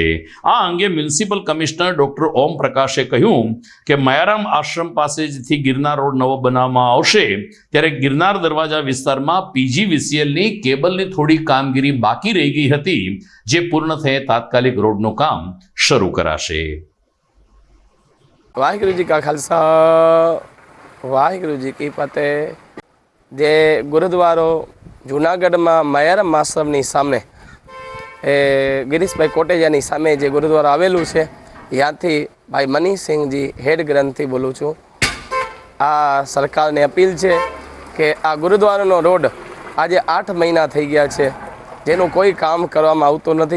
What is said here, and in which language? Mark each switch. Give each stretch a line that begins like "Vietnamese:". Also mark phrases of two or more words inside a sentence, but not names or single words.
Gujarati: આ અંગે મ્યુનિસિપલ કમિશનર ડોક્ટર ઓમ પ્રકાશે કહ્યું કે મયારામ આશ્રમ પાસેથી ગિરનાર રોડ નવો બનાવવામાં આવશે, ત્યારે ગિરનાર દરવાજા વિસ્તારમાં પીજીવીસીએલની કેબલની થોડી કામગીરી બાકી રહી ગઈ હતી, જે પૂર્ણ થયે તાત્કાલિક રોડનું કામ શરૂ કરાશે.
Punjabi: ਵਾਹਿਗੁਰੂ ਜੀ ਕਾ ਖ਼ਾਲਸਾ ਵਾਹਿਗੁਰੂ ਜੀ ਕੀ ਫ਼ਤਿਹ.
Gujarati: જે ગુરુદ્વારો જૂનાગઢમાં મયારામ આશ્રમની સામે ગિરીશભાઈ કોટેજાની સામે જે ગુરુદ્વારો આવેલું છે, ત્યાંથી ભાઈ મનીષસિંહજી હેડ ગ્રંથથી બોલું છું. આ સરકારને અપીલ છે કે આ ગુરુદ્વારાનો રોડ આજે 8 મહિના થઈ ગયા છે, જેનું કોઈ કામ કરવામાં આવતું નથી.